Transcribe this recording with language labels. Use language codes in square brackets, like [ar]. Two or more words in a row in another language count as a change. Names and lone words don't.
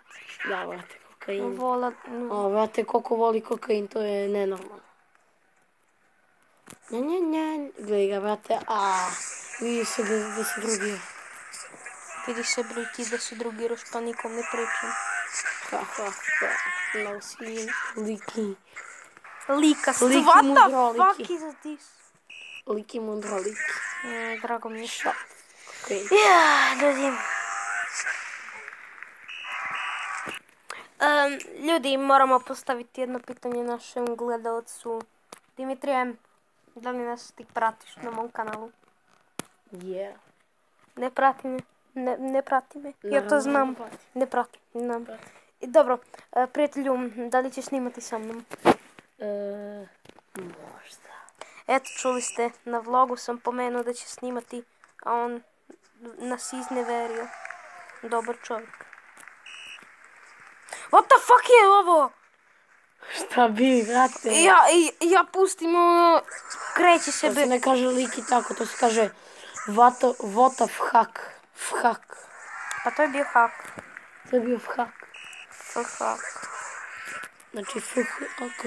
[sr] Da, vrate, kokain. Vola... O, vrate, koliko voli kokain, to je nenormalno. Gledaj ga, vrate, vidi se da se drogira. Vidi se, bre, ti da se drogiraš, pa nikom ne pričam. No, si Liki. Lika, Liki [en] what [sr] mudro, [en] the fuck [sr] Liki. [en] is this? [sr] Liki mudro, Liki. Drago mi je. Kokain. Ja, ljudi. Ljudi, moramo postaviti jedno pitanje našem gledalcu. Dimitrije, da li nas ti pratiš na mom kanalu? [en] Yeah. [sr] Ne prati me. Ne prati me. Ja to znam. Ne prati. Znam. Dobro, prijatelju, da li ćeš snimati sa mnom? Možda. Eto, čuli ste, na vlogu sam pomenuo da će snimati, a on nas izneverio. Dobar čovjek. [en] What the fuck [sr] je ovo? Šta bi, vrate? Ja pustim ono, kreće se To se ne kaže Liki tako, to se kaže Votov hak. Fhak. Pa to je bio hak. To je bio fhak. Hak. Znači fhak.